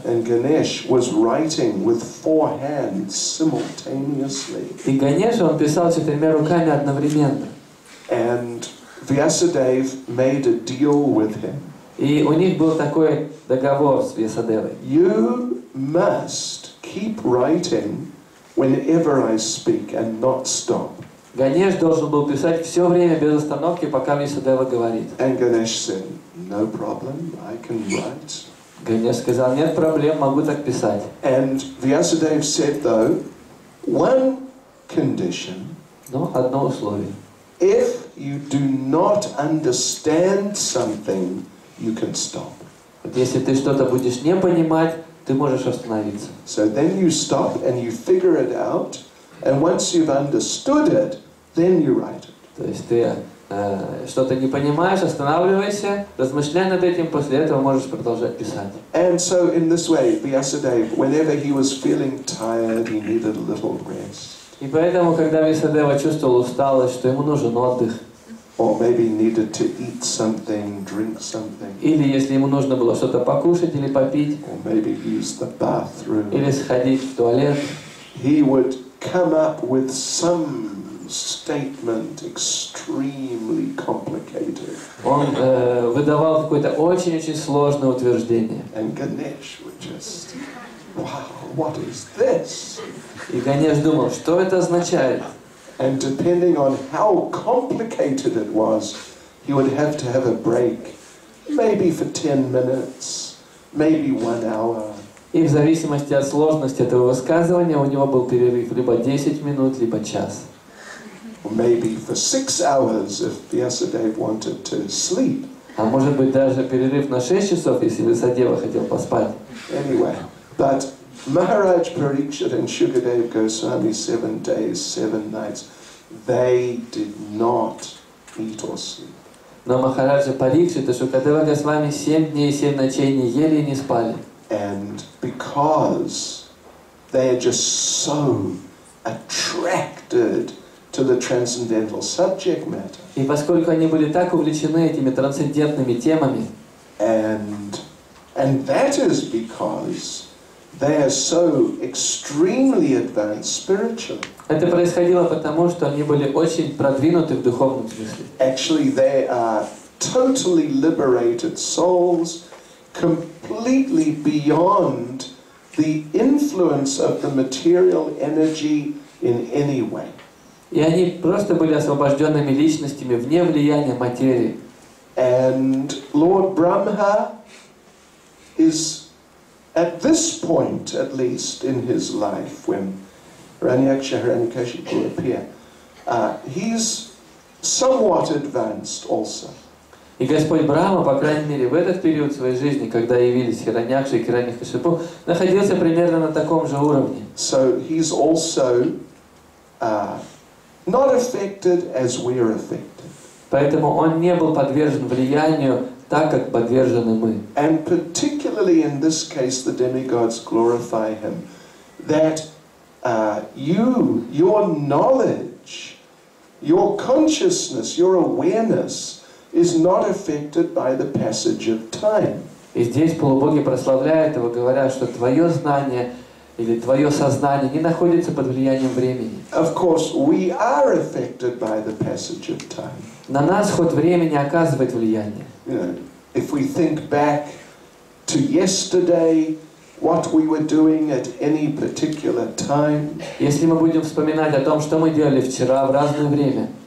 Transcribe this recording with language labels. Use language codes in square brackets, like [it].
[en] And Ganesh was writing with 4 hands simultaneously. [ru] И Ганеша он писал 4 руками одновременно. [en] And Vyasadeva made a deal with him. [ru] И у них был такой договор с Вьясадевой. [en] You must keep writing whenever I speak and not stop. [ru] Ганеш должен был писать все время без остановки, пока Вьясадева говорит. [en] And Ganesh said, no problem, I can write. [ru] Ганеш сказал, нет проблем, могу так писать. [en] And Vyasadeva said, though, one condition, [ru] Но одно условие. [en] if you do not understand something, you can stop. [ru] Вот если ты что-то будешь не понимать, ты можешь остановиться. [en] So then you stop and you figure it out, and once you've understood it, then you write it. [ru] То есть ты что-то не понимаешь, останавливайся, размышляй над этим, после этого можешь продолжать писать. [en] And so in this way, Vyasadeva, whenever he was feeling tired, he needed a little rest. [ru] И поэтому, когда Вьясадева чувствовал усталость, что ему нужен отдых, [en] Or maybe needed to eat something, drink something. [ru] или если ему нужно было что-то покушать или попить, [en] Or maybe use the bathroom. [ru] или сходить в туалет, [en] He would come up with some statement extremely complicated. [ru] он выдавал какое-то очень-очень сложное утверждение. [en] And Ganesh would just, wow, what is this? [ru] И Ганеш думал, что это означает? [en] And depending on how complicated it was, he would have to have a break, maybe for 10 minutes, maybe 1 hour. [ru] И в зависимости от сложности этого высказывания у него был перерыв либо 10 минут, либо час. [en] Or maybe for 6 hours if Vyasadeva wanted to sleep. [ru] А может быть даже перерыв на 6 часов, если Вьясадева хотел поспать. [en] Anyway, but Maharaj Parikshit and Shukadev Goswami, 7 days, 7 nights, they did not eat or sleep. [ru] Но Махараджа Парикшит и Шукадева Госвами 7 дней и 7 ночей не ели и не спали. [en] And because they are just so attracted to the transcendental subject matter, [ru] И поскольку они были так увлечены этими трансцендентными темами, [en] and that is because they are so extremely advanced spiritually. [ru] это происходило потому, что они были очень продвинуты в духовном смысле. [en] Actually, they are totally liberated souls, completely beyond the influence of the material energy in any way. [ru] И они просто были освобожденными личностями вне влияния материи. [en] And Lord Brahma is, at this point at least in his life, when Hiranyaksha, Hiranyakashipu appear, he's somewhat advanced also. [ru] И Господь Брахма, по крайней мере, в этот период своей жизни, когда явились Хираньякша и Хираньякашипу, находился примерно на таком же уровне. [en] So he's also not affected as we're affected. [ru] Поэтому он не был подвержен влиянию так, как подвержены мы. [en] And particularly in this case, the demigods glorify him, that your knowledge, your consciousness, your awareness is not affected by the passage of time. [ru] И здесь полубоги прославляют его, говоря, что твое знание или твое сознание не находится под влиянием времени. [en] Of course, we are affected by the passage of time. [ru] На нас ход времени оказывает влияние. [en] You know, if we think back to yesterday, what we were doing at any particular time, [ru] Если мы будем вспоминать о том, что мы делали вчера в разное время,